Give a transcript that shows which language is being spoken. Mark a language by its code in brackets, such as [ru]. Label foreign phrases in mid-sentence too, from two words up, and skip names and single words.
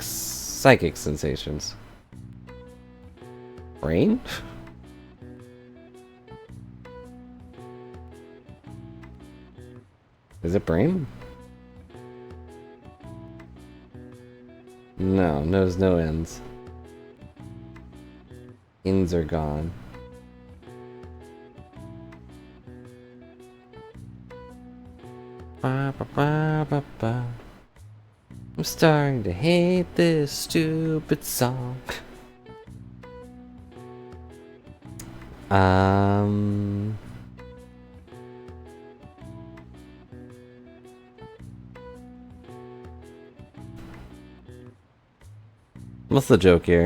[en] Psychic sensations. Brain? Is it brain? No, nose, no ends. Ends are gone. Ba, ba, ba, ba, ba. I'm starting to hate this stupid song. What's the joke here?